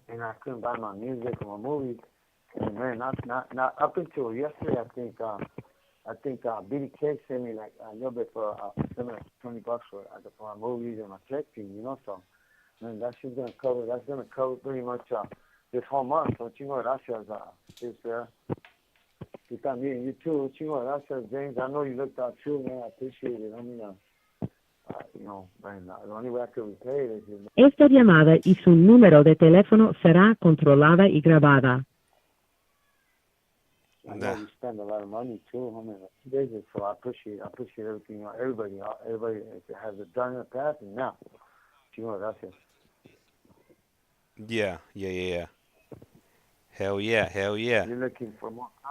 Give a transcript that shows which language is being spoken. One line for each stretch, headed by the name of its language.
English: And I couldn't buy my music or my movies. And man, not up until yesterday, I think Biddy K sent me like a little bit for sent me like $20 for my movies and my check fee, So, man, that's gonna cover pretty much this whole month. So,
Spanish: chingo gracias,
English: sister. You
Spanish: también,
English: you too.
Spanish: Chingo gracias,
English: James. I know you looked out too, man. I appreciate it. I mean, man, the only way I could repay it is.
Spanish: Esta llamada y su número de teléfono será controlada y grabada.
English: I know you spend a lot of money too, homie. Business, so I appreciate everything. Everybody has done in the past and now.
Spanish: Chingo gracias.
English: Yeah. Hell yeah. You're looking for more.